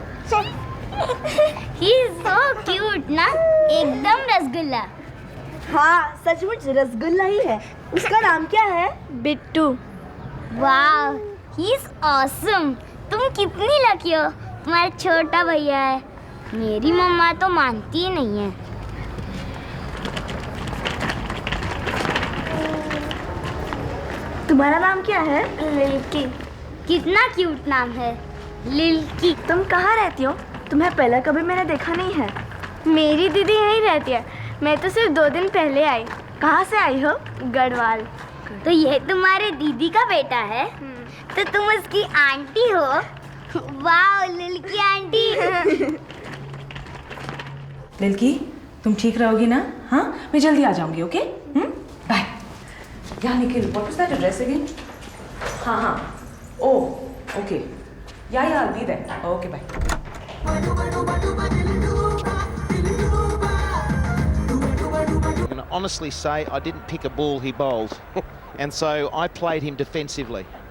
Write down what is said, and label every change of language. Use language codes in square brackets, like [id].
[en] He is so cute ना? [hi] एकदम रसगुल्ला। हाँ, सचमुच रसगुल्ला ही है। उसका नाम क्या है? बिट्टू। [en] वाह, he is awesome. [hi] तुम कितनी लकी हो, तुम्हारा छोटा भैया है। मेरी मम्मा तो मानती ही नहीं है। तुम्हारा नाम क्या है? लिल्की। कितना क्यूट नाम है, लिल्की। तुम कहाँ रहती हो? तुम्हें पहले कभी मैंने देखा नहीं है। मेरी दीदी यहीं रहती है। मैं तो सिर्फ 2 दिन पहले आई। कहाँ से आई हो? गढ़वाल। तो ये तुम्हारे दीदी का बेटा है? तो तुम उसकी आंटी हो? वाह लिल्की आंटी। लिल्की, तुम ठीक रहोगी ना? हाँ, मैं जल्दी आ जाऊंगी। [en] Okay, bye. यहाँ Nikhil, what was that address again? हाँ हाँ, oh okay, yeah I'll be there. Okay bye. I'm going to honestly say I didn't pick a ball he bowled, and so I played him defensively.